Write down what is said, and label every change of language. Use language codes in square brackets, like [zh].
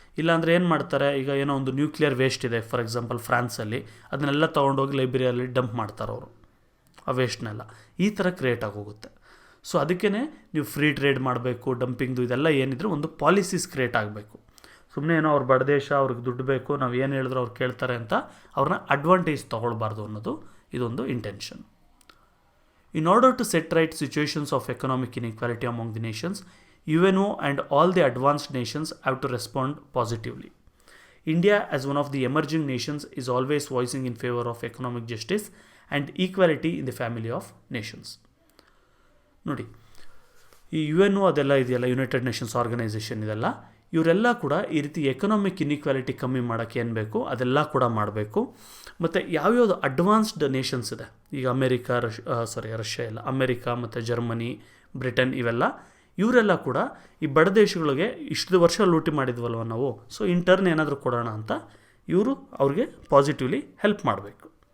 [kn] ಇಲ್ಲಾಂದರೆ ಏನು ಮಾಡ್ತಾರೆ, ಈಗ ಏನೋ ಒಂದು ನ್ಯೂಕ್ಲಿಯರ್ ವೇಸ್ಟ್ ಇದೆ ಫಾರ್ ಎಕ್ಸಾಂಪಲ್ ಫ್ರಾನ್ಸಲ್ಲಿ, ಅದನ್ನೆಲ್ಲ ತೊಗೊಂಡೋಗಿ ಲೈಬ್ರರಿಯಲ್ಲಿ ಡಂಪ್ ಮಾಡ್ತಾರೆ ಅವರು, ಆ ವೇಸ್ಟ್ನೆಲ್ಲ. ಈ ಥರ ಕ್ರಿಯೇಟ್ ಆಗೋಗುತ್ತೆ. ಸೊ ಅದಕ್ಕೇ ನೀವು ಫ್ರೀ ಟ್ರೇಡ್ ಮಾಡಬೇಕು, ಡಂಪಿಂಗ್ದು ಇದೆಲ್ಲ ಏನಿದ್ರು ಒಂದು ಪಾಲಿಸೀಸ್ ಕ್ರಿಯೇಟ್ ಆಗಬೇಕು. ಸುಮ್ಮನೆ ಏನೋ ಅವ್ರ ಬಡ ದೇಶ, ಅವ್ರಿಗೆ ದುಡ್ಡು ಬೇಕು, ನಾವು ಏನು ಹೇಳಿದ್ರು ಅವ್ರು ಕೇಳ್ತಾರೆ ಅಂತ ಅವ್ರನ್ನ ಅಡ್ವಾಂಟೇಜ್ ತೊಗೊಳ್ಬಾರ್ದು ಅನ್ನೋದು ಇದೊಂದು intention. [en] In order to set right situations of economic inequality among the nations, UNO and all the advanced nations have to respond positively. India, as one of the emerging nations, is always voicing in favor of economic justice and equality in the family of nations. [kn] ನೋಡಿ, ಈ UN ಅದೆಲ್ಲ ಇದೆಯಲ್ಲ, United Nations organisation ಇದೆಲ್ಲ, ಇವರೆಲ್ಲ ಕೂಡ ಈ ರೀತಿ economic inequality ಕಮ್ಮಿ ಮಾಡೋಕ್ಕೆ ಏನು ಬೇಕು ಅದೆಲ್ಲ ಕೂಡ ಮಾಡಬೇಕು. ಮತ್ತು ಯಾವ್ಯಾವುದು ಅಡ್ವಾನ್ಸ್ಡ್ ನೇಷನ್ಸ್ ಇದೆ, ಈಗ ರಷ್ಯಾ ಇಲ್ಲ, ಅಮೇರಿಕಾ ಮತ್ತು ಜರ್ಮನಿ, ಬ್ರಿಟನ್, ಇವರೆಲ್ಲ ಕೂಡ ಈ ಬಡ ದೇಶಗಳಿಗೆ ಇಷ್ಟು ವರ್ಷ ಲೂಟಿ ಮಾಡಿದ್ವಲ್ವ ನಾವು, ಸೊ ಇನ್ ಟರ್ನ್ ಏನಾದರೂ ಕೊಡೋಣ ಅಂತ ಇವರು ಅವ್ರಿಗೆ ಪಾಸಿಟಿವ್ಲಿ ಹೆಲ್ಪ್ ಮಾಡಬೇಕು.